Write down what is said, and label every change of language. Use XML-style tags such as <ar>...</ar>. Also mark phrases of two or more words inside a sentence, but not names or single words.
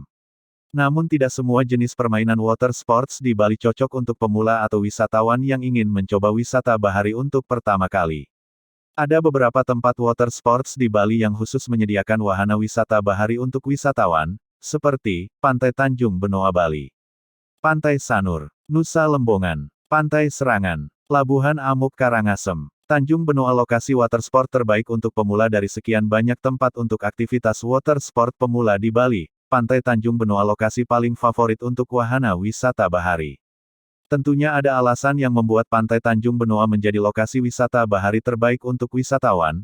<id>Namun tidak semua jenis permainan</id> <en>water sports</en> <id>di Bali cocok untuk pemula atau wisatawan yang ingin mencoba wisata bahari untuk pertama kali. Ada beberapa tempat</id> <en>water sports</en> <id>di Bali yang khusus menyediakan wahana wisata bahari untuk wisatawan, seperti Pantai Tanjung Benoa Bali, Pantai Sanur, Nusa Lembongan, Pantai Serangan, Labuhan Amuk Karangasem. Tanjung Benoa lokasi watersport terbaik untuk pemula dari sekian banyak tempat untuk aktivitas watersport pemula di Bali. Pantai Tanjung Benoa lokasi paling favorit untuk wahana wisata bahari. Tentunya ada alasan yang membuat Pantai Tanjung Benoa menjadi lokasi wisata bahari terbaik untuk wisatawan.</id>